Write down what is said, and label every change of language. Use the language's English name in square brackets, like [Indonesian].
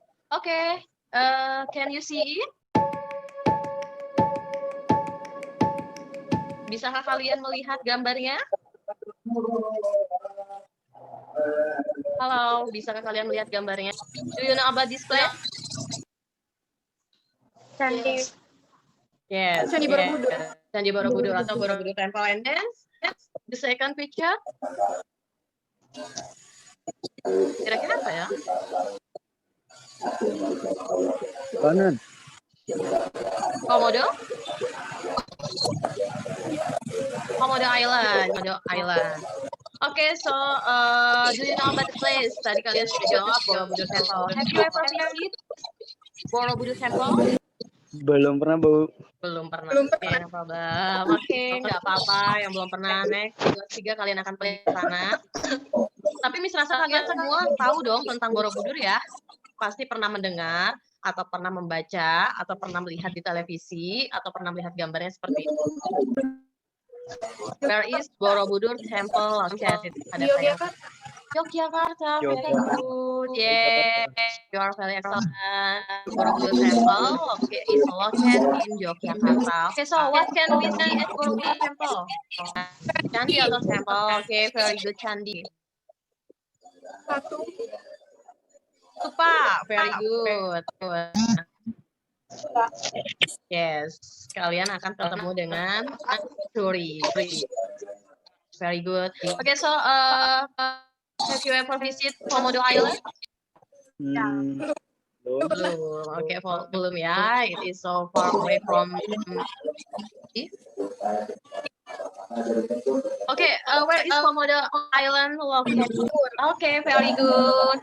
[English] Oke, can you see it? [Indonesian] Bisakah kalian melihat gambarnya? Halo, bisakah kalian melihat gambarnya? [English] Do you know about this place? [Indonesian] Candi. [English] Yes. [Indonesian] Candi Borobudur. Candi Borobudur atau [English] Borobudur Temple. And then the second picture. [Indonesian] Kira-kira apa ya? Kanan. Komodo? [English] Komodo Island. Okay, so do you know about the place? [Indonesian] Tadi kalian sudah jawab [English] Borobudur Temple. Have you ever visited Borobudur Temple? [Indonesian] Belum pernah, Bu. Belum pernah. Oke, [English] no problem. [Indonesian] Oke, nggak apa-apa. Yang belum pernah, next. Kelas 3 kalian akan pergi ke sana. Tapi Miss rasa kalian semua tahu dong tentang Borobudur ya? Pasti pernah mendengar, atau pernah membaca, atau pernah melihat di televisi, atau pernah melihat gambarnya seperti itu. [English] Where is Borobudur Temple located? [Indonesian] Ada saya. [English] Yogyakarta, very good. Yeah, you are very excellent. Borobudur Temple is located in Yogyakarta. Okay, so what can we see at Borobudur Temple? Candi atau temple? Okay, very good, Candi. Stupa, very good. [Indonesian] Yes, kalian akan bertemu dengan Suri. [English] Very good. Okay, so have you ever visit Komodo Island? [Indonesian] Belum. [English] Okay, [Indonesian] belum ya. [English] It is so far away from. Okay, where is Komodo Island located? Okay, very good.